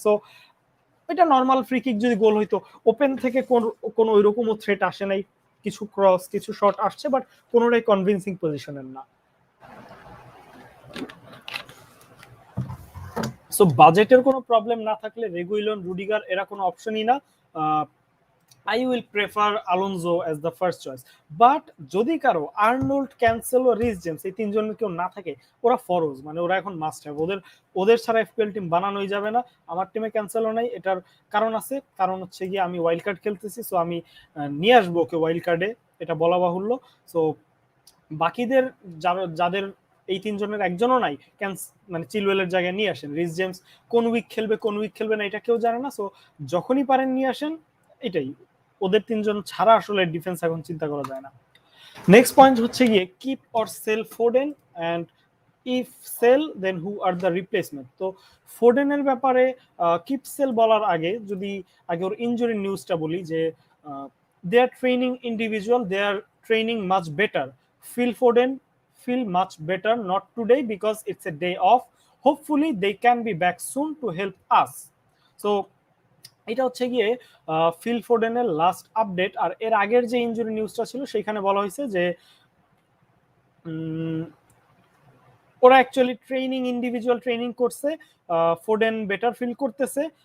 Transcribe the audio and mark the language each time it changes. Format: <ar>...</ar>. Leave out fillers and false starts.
<bn>So এটা normal free kick যদি গোল হইতো, ওপেন থেকে কোন ওইরকমও থ্রেট আসে নাই, কিছু ক্রস কিছু শট আসছে, বাট কোনোটাই কনভিন্সিং পজিশনের না। সো বাজেটের কোনো প্রবলেম না থাকলে রেগুইলন, রুডিগার এরা কোনো অপশনই না।</bn> <en>I will prefer Alonso as the first choice.</en> <bn>But যদি কারো আর্নল্ড, ক্যান্সেলো, রিস জেমস এই তিনজনের কেউ না থাকে, ওরা ফরজ, মানে ওরা এখন মাস্ট হ্যাভ। ওদের ছাড়া এফপিএল টিম বানানোই যাবে না। আমার টিমে ক্যান্সেলো নাই, এটার কারণ আছে, কারণ হচ্ছে গিয়ে আমি ওয়াইল্ড কার্ড খেলতেছি। সো আমি নিয়ে আসবো ওকে ওয়াইল্ড কার্ডে, এটা বলা বাহুল্য। সো বাকিদের যাদের এই তিনজনের একজনও নাই, মানে চিলওয়েলের জায়গায় নিয়ে আসেন। রিস জেমস কোন উইক খেলবে কোন উইক খেলবে না এটা কেউ জানে না। সো যখনই পারেন নিয়ে আসেন, এটাই। ওদের তিনজন ছাড়া আসলে ডিফেন্স এখন চিন্তা করা যায় না। নেক্সট পয়েন্ট হচ্ছে গিয়ে</bn> <en>Keep or sell Foden, and if sell then who are the replacement.</en> <bn>তো ফোডেনের ব্যাপারে কিপ সেল বলার আগে যদি আগে ওর ইনজুরি নিউজটা বলি, যে</bn> <en>They are training individual, they are training much better. Phil Foden feel much better, not today because it's a day off. Hopefully they can be back soon to help us.</en> <bn>So এটা হচ্ছে গিয়ে ফিল ফোডেনের লাস্ট আপডেট। আর এর আগের যে injury নিউজটা ছিল সেখানে বলা হয়েছে যে ওরা অ্যাকচুয়ালি ইন্ডিভিজুয়াল ট্রেনিং করছে, ফোডেন বেটার ফিল করতেছে।</bn>